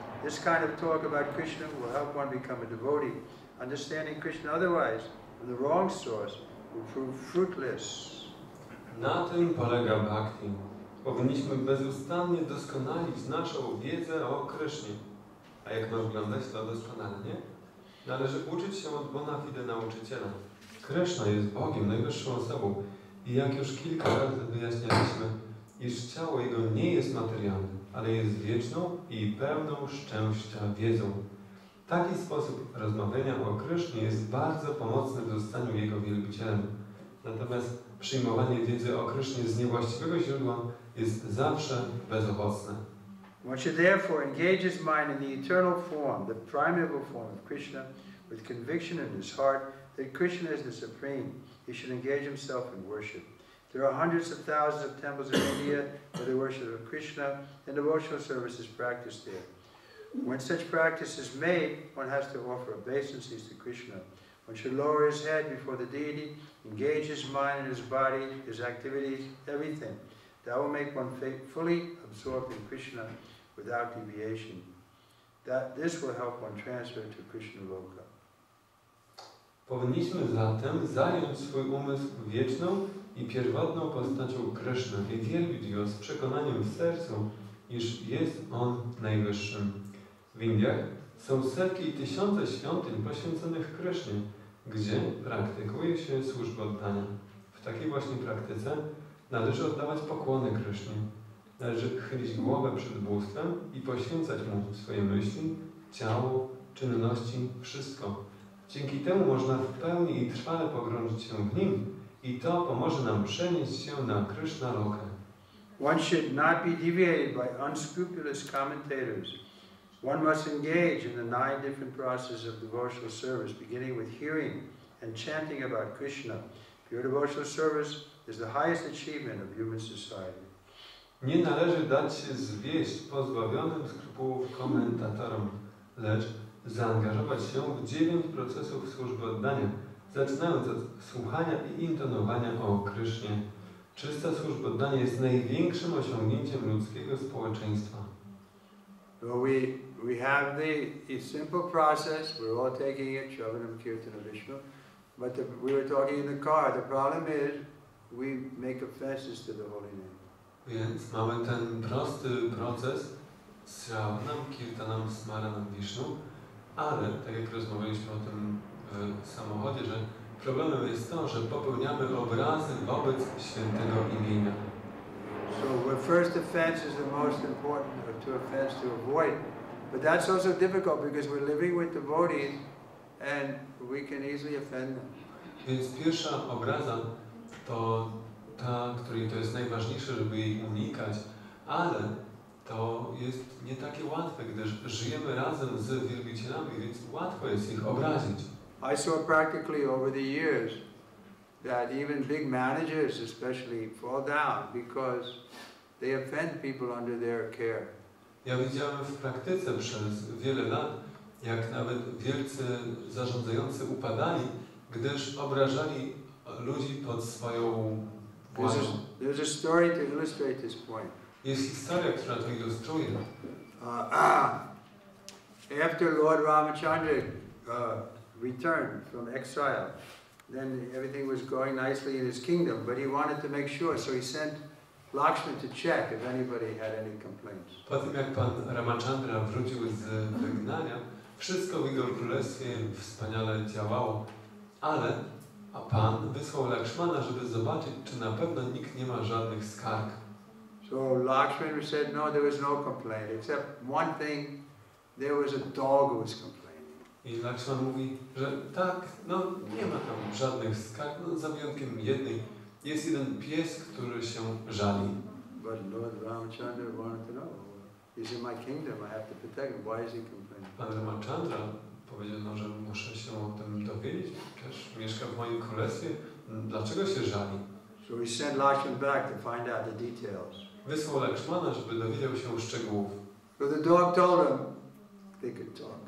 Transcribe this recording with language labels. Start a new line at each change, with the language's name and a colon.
English: This kind of talk about Krishna will help one become a devotee. Understanding Krishna otherwise, from the wrong source, will prove fruitless.
Polish: Na tym polega bhakti. Powinniśmy bezustannie doskonalić naszą wiedzę o Krysznie. A jak ma wyglądać to doskonalenie? Należy uczyć się od bona fide nauczyciela. Kryszna jest Bogiem, najwyższą osobą. I jak już kilka razy wyjaśnialiśmy, iż ciało Jego nie jest materialne, ale jest wieczną i pełną szczęścia wiedzą. Taki sposób rozmawiania o Krysznie jest bardzo pomocny w zostaniu Jego wielbicielem. Natomiast przyjmowanie wiedzy o Krysznie z niewłaściwego źródła jest zawsze bezowocne.
English: One should therefore engage his mind in the eternal form, the primeval form of Krishna, with conviction in his heart that Krishna is the supreme. He should engage himself in worship. There are hundreds of thousands of temples in India where the worship of Krishna and devotional service is practiced there. When such practice is made, one has to offer obeisances to Krishna. One should lower his head before the deity, engage his mind and his body, his activities, everything. That will make one fully absorbed in Krishna without deviation. This will help one transfer to Krishna Loka.
Polish: Powinniśmy zatem zająć swój umysł wieczną i pierwotną postacią Kryszny i wielbić Go z przekonaniem w sercu, iż jest On najwyższym. W Indiach są setki i tysiące świątyń poświęconych Krysznie, gdzie praktykuje się służbę oddania. W takiej właśnie praktyce należy oddawać pokłony Krysznie. Należy chylić głowę przed bóstwem i poświęcać Mu swoje myśli, ciało, czynności, wszystko. Dzięki temu można w pełni i trwale pogrążyć się w nim i to pomoże nam przenieść się na Kryszna Lokę.
English: One should not be deviated by unscrupulous commentators. One must engage in the 9 different processes of devotional service, beginning with hearing and chanting about Krishna. Pure devotional service is the highest achievement of human society.
Polish: Nie należy dać się zwieść pozbawionym skrupułów komentatorom, lecz zaangażować się w 9 procesów służby oddania, zaczynając od słuchania i intonowania o Krysznie. Czysta służba oddania jest największym osiągnięciem ludzkiego społeczeństwa.
English: So we have the simple process, we're all taking it, Shravanam, Kirtanam, Vishnu, but we were talking in the car, the problem is we make offenses to the holy name.
Polish: Więc mamy ten prosty proces Shravanam, Kirtanam, Smaranam, Vishnu, ale tak jak rozmawialiśmy o tym w samochodzie, że problemem jest to, że popełniamy obrazy wobec świętego imienia.
English: So the first offense is the most important offense to avoid. But that's also difficult because we're living with devotees and we can easily offend them.
Polish: Więc pierwsza obraza to ta, której to jest najważniejsze, żeby jej unikać, ale to jest nie takie łatwe, gdyż żyjemy razem z wielbicielami, więc łatwo jest ich obrazić.
English: I saw practically over the years that even big managers especially fall down because they offend people under their care.
Polish: Ja widziałem w praktyce przez wiele lat, jak nawet wielcy zarządzający upadali, gdyż obrażali ludzi pod swoją władzą.
English: There's a story to illustrate this point.
Polish: Jest historia, która to ilustruje.
English: After Lord Ramachandra returned from exile, then everything was going nicely in his kingdom, but he wanted to make sure, so he sent Lakshman to check if anybody had any complaints.
Polish: Po tym jak pan Ramachandra wrócił z wygnania, wszystko w jego królestwie wspaniale działało, ale pan wysłał Lakshmana, żeby zobaczyć, czy na pewno nikt nie ma żadnych skarg.
English: So Lakshman said no, there was no complaint, except one thing, there was a dog who was complaining.
Polish: I Lakshman mówi, że tak, no nie ma tam żadnych skarg, no za wyjątkiem jednej. Jest jeden pies, który się żali.
English: But Lord Ramachandra wanted to know. He's in my kingdom, I have to protect him. Why is he complaining?
Polish: Pan Ramachandra powiedział, no, że muszę się o tym dowiedzieć. Też mieszka w moim królestwie. Dlaczego się żali?
English: So he sent Lakshman back to find out the details.
Polish: Wysłał Lakshmana, żeby dowiedział się szczegółów.
English: So the dog told him they could talk.